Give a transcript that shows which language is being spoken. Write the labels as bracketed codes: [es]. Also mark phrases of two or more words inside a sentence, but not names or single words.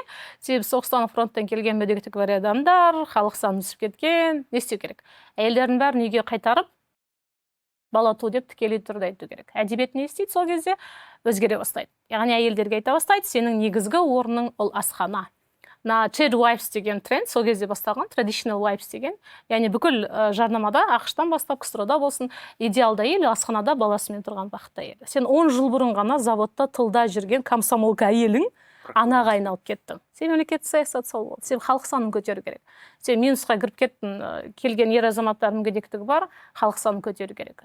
[kk] Себебі соғыстан фронттан келген мүгедектігі бар адамдар, халық саны өсіп кеткен, не істеу керек? Әйелдердің бәрін үйге қайтарып, бала ту деп тікелей түрде айту керек. Әдебиет не істейді сол кезде? Өзгере бастайды. Яғни әйелдерге айта бастайды, сенің негізгі орның ол асхана. [en] Trade wives [kk] деген тренд сол кезде басталған, [en] traditional wives деген. [kk] Яғни бүкіл жарнамада, ақштан бастап, КСР-да болсын, идеалды әйел асханада баласымен тұрған бақытты әйел. Сен 10 жыл бұрын ғана заводта тылда жүрген комсомолка әйелің анаға айналып кеттің. Сен мемлекеттік саясат сол болды. Сен халық санын көтеру керек. Сен минусқа кіріп кеттің, келген ер азаматтардың мүгедектігі бар, халық санын көтеру керек.